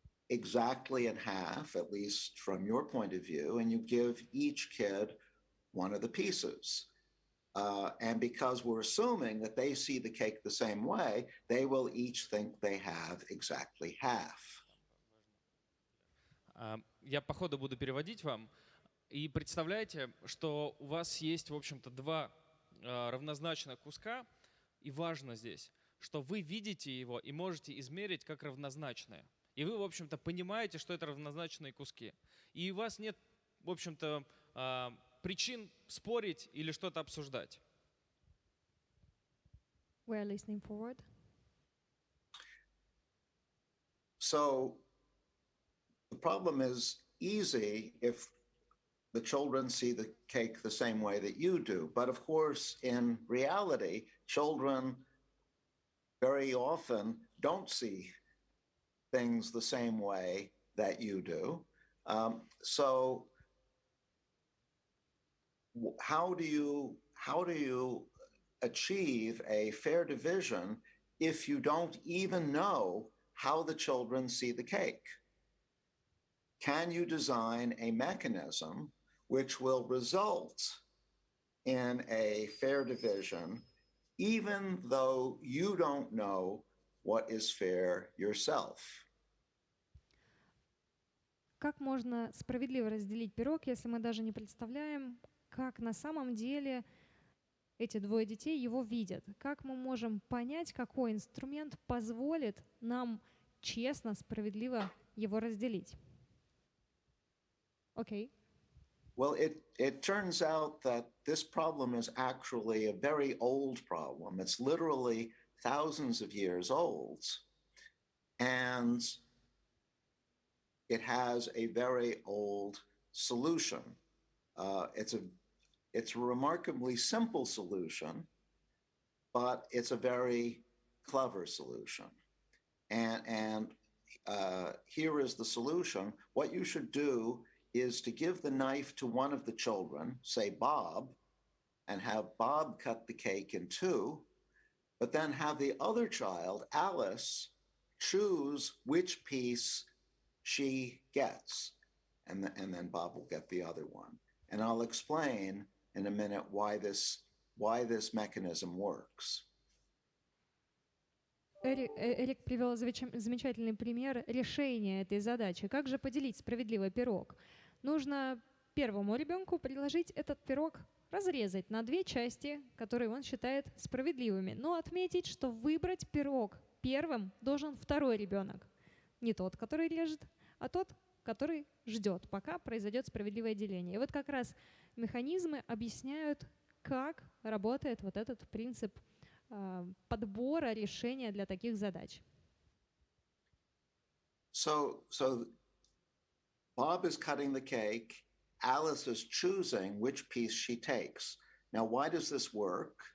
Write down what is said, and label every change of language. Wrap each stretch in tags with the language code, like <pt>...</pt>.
<en>exactly in half, at least from your point of view, and you give each kid one of the pieces. And because we're assuming that they see the cake the same way, they will each think they have exactly half.</en> <ru>Я по ходу буду переводить вам. И представляете, что у вас есть, в общем-то, два равнозначных куска. И важно здесь, что вы видите его и можете измерить как равнозначные. И вы, в общем-то, понимаете, что это равнозначные куски. И у вас нет, в общем-то, причин спорить или что-то обсуждать.</ru> <en>We are listening forward. So the problem is easy if the children see the cake the same way that you do. But of course, in reality, children very often don't see things the same way that you do. So how do you achieve a fair division if you don't even know how the children see the cake? Can you design a mechanism which will result in a fair division, even though you don't know what is fair yourself?</en> <ru>Как можно справедливо разделить пирог, если мы даже не представляем, как на самом деле эти двое детей его видят? Как мы можем понять, какой инструмент позволит нам честно, справедливо его разделить? Окей.</ru> <en>Well, it turns out that this problem is actually a very old problem. It's literally thousands of years old. And it has a very old solution. It's a remarkably simple solution, but it's a very clever solution. And here is the solution. What you should do is to give the knife to one of the children, say Bob, and have Bob cut the cake in two, but then have the other child, Alice, choose which piece she gets, and then Bob will get the other one. And I'll explain in a minute why this mechanism works.</en> <ru>Эрик привел замечательный пример решения этой задачи. Как же поделить справедливо пирог? Нужно первому ребенку предложить этот пирог разрезать на две части, которые он считает справедливыми, но отметить, что выбрать пирог первым должен второй ребенок. Не тот, который режет, а тот, который ждет, пока произойдет справедливое деление. И вот как раз механизмы объясняют, как работает вот этот принцип подбора решения для таких задач.</ru> <en>So Bob is cutting the cake. Alice is choosing which piece she takes. Now, why does this work?</en>